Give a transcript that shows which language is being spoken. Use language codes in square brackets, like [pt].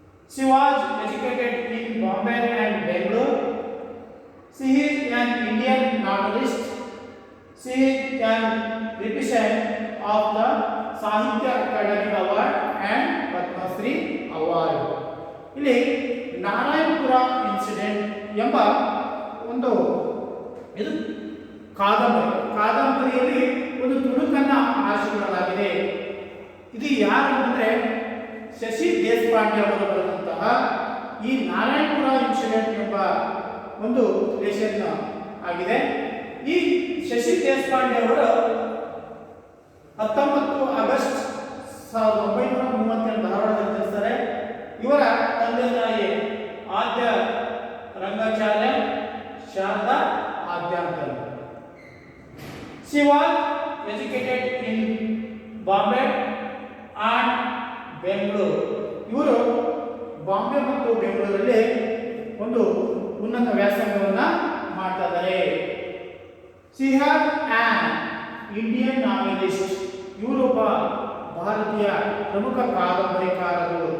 [en] She was educated in Bombay and Bangalore. She is an Indian novelist. She is an recipient of the Sahitya Academy Award and Padma Shri Award. [kn] ಇಲ್ಲಿ Narayanapura incident ಎಂಬ ಒಂದು ಇದು ಕಾದಂಬರಿಯಲ್ಲಿ ಒಂದು ತುಣುಕನ್ನ ಆರಿಸಿಕೊಳ್ಳಲಾಗಿದೆ. ಇದು ಯಾರು ಅಂದರೆ ಶಶಿ ದೇಶಪಾಂಡೆ ಅವರು ಬರೆದಂತಹ ಈ ನಾರಾಯಣಪುರ ಇನ್ಸಿಡೆಂಟ್ ಎಂಬ ಒಂದು ಲೇಖನ ಆಗಿದೆ. ಈ ಶಶಿ ದೇಶಪಾಂಡೆ ಅವರು 19 ಆಗಸ್ಟ್ 1932 ಧಾರವಾಡದಲ್ಲಿ ಜನಿಸ್ತಾರೆ. ಇವರ ತಂದೆ ತಾಯಿ ಆದ್ಯ ರಂಗಾಚಾರ್ಯ ಶಾರದಾ ಆದ್ಯ ಅಂತ. [en] She was educated in Bombay and Bangalore. [kn] ಇವರು ಬಾಂಬೆ ಮತ್ತು ಬೆಂಗಳೂರಲ್ಲಿ ಒಂದು ಉನ್ನತ ವ್ಯಾಸಂಗವನ್ನು ಮಾಡ್ತಾ ಇದ್ದಾರೆ. [en] She had an Indian novelist. [kn] ಇವರು ಒಬ್ಬ ಭಾರತೀಯ ಪ್ರಮುಖ ಕಾದಂಬರಿಕಾರರು.